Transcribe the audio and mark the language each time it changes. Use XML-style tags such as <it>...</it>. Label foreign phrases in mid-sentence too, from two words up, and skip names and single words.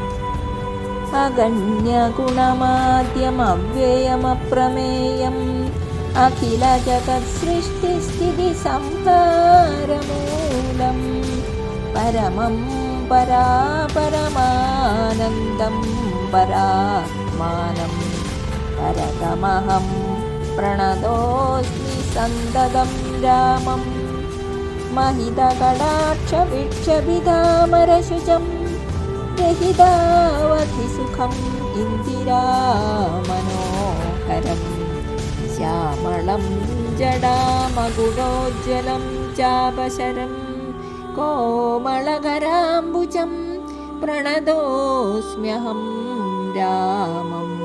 <sa>അഗണ്യഗുണമാദ്യമവ്യയമപ്രമേയം അഖില ജഗത്സൃഷ്ടിസ്ഥിതിസംഹാരമൂലം പരമം പരാപരമാനന്ദം പരാത്മാനം പരതമഹം പ്രണതോസ്മി സന്തതം രാമം. महितकटाक्षवीक्षभिधामरशुचं रहितावधिसुखम् इन्दिरामनोहरं श्यामलं जडामकुटोज्ज्वलं चापशरं कोमलकराम्बुजं प्रणतोऽस्म्यहं रामम्.</sa>